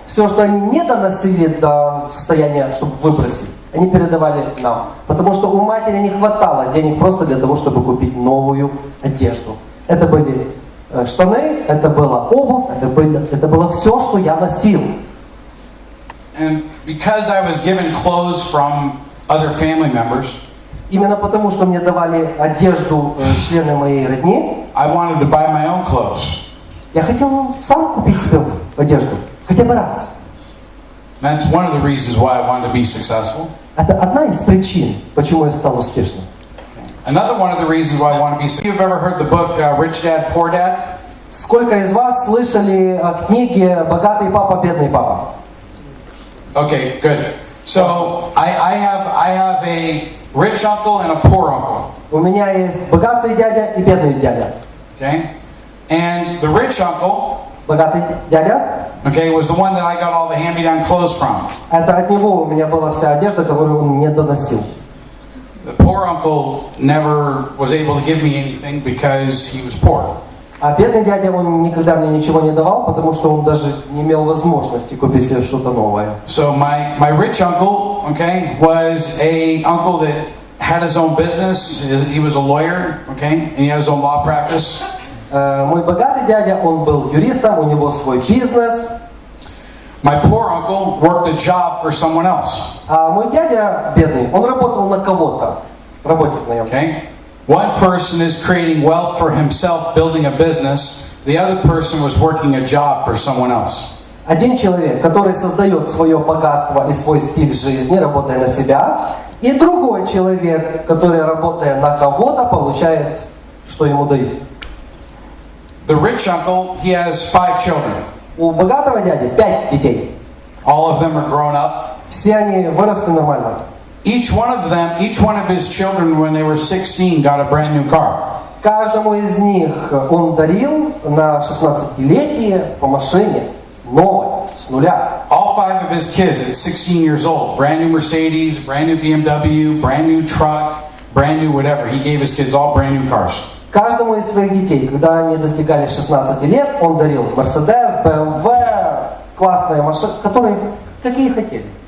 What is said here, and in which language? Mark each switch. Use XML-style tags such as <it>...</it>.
<ru>Все, что они не доносили до состояния, чтобы выбросить, они передавали нам. Потому что у матери не хватало денег просто для того, чтобы купить новую одежду. Это были штаны, это была обувь, это было все, что я носил.</ru> <en>And because I was given clothes from other family members,</en> <ru>именно потому, что мне давали одежду члены моей родни,</ru> <en>I wanted to buy my own clothes.</en> <ru>Я хотел сам купить себе одежду, хотя бы раз.</ru> <en>That's one of the reasons why I wanted to be successful.</en> <ru>Это одна из причин, почему я стал успешным.</ru> <en>Another one of the reasons why I want to be successful. You've ever heard the book Rich Dad, Poor Dad?</en> <ru>Сколько из вас слышали о книге «Богатый папа, бедный папа»?</ru> <en>Okay, good. So I have a rich uncle and a poor uncle.</en> <ru>У меня есть богатый дядя и бедный дядя.</ru> <en>Okay, and the rich uncle,</en> <ru>богатый дядя,</ru> <en>okay, was the one that I got all the hand-me-down clothes from.</en> <ru>Это от него у меня была вся одежда, которую он мне доносил.</ru> <en>The poor uncle never was able to give me anything because he was poor.</en> <ru>А бедный дядя, он никогда мне ничего не давал, потому что он даже не имел возможности купить себе что-то новое.</ru> <en>So my rich uncle, okay, was a uncle that had his own business. He was a lawyer, okay, and he had his own law practice.</en> <ru>Мой богатый дядя, он был юристом, у него свой бизнес.</ru> <en>My poor uncle worked a job for someone else.</en> <ru>А мой дядя бедный, он работал на кого-то, работник на нем.</ru> <en>Okay. One person is creating wealth for himself, building a business. The other person was working a job for someone else.</en> <ru>Один человек, который создает свое богатство и свой стиль жизни, работая на себя, и другой человек, который, работая на кого-то, получает, что ему дают.</ru> <en>The rich uncle, he has 5 children.</en> <ru>У богатого дяди 5 детей.</ru> <en>All of them are grown up.</en> <ru>Все они выросли нормально.</ru> <en>Each one of his children, when they were 16, got a brand new car.</en> <ru>Каждому из них он дарил на 16-летие по машине новой, с нуля.</ru> <en>All 5 of his kids at 16 years old, brand new Mercedes, brand new BMW, brand new truck, brand new whatever. He gave his kids all brand new cars.</en> <ru>Каждому из своих детей, когда они достигали 16 лет, он дарил Mercedes, BMW, классные машины, которые какие хотели.</ru>